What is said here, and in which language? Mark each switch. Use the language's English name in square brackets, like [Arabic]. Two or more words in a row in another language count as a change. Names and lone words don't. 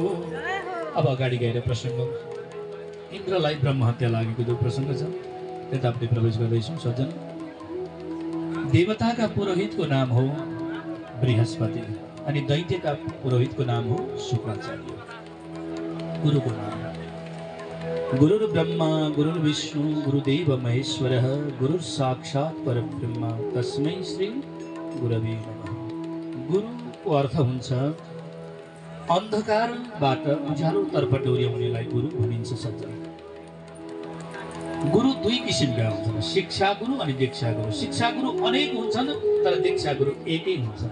[Nepali] अब अगाडि गएर प्रसङ्ग इन्द्रलाई ब्रह्म हत्या लागेको जो प्रसङ्ग छ त्यतापट्टि प्रवेश गर्दैछौँ सज्जन। देवताका पुरोहितको नाम हो बृहस्पति अनि दैत्यका पुरोहितको नाम हो शुक्राचार्य। गुरुको नाम [Sanskrit] गुरुर् ब्रह्मा गुरुर्विष्णु गुरुदेव महेश्वरः गुरुर् साक्षात् परब्रह्म तस्मै श्री गुरवे नमः। [Nepali] गुरुको अर्थ हुन्छ अन्धकारबाट उज्यालोतर्फ डोर्याउनेलाई गुरु भनिन्छ सज्जन। गुरु 2 किसिमका हुन्छन्, शिक्षा गुरु अनि दीक्षा गुरु। शिक्षा गुरु अनेक हुन्छन् तर दीक्षा गुरु एकै हुन्छन्।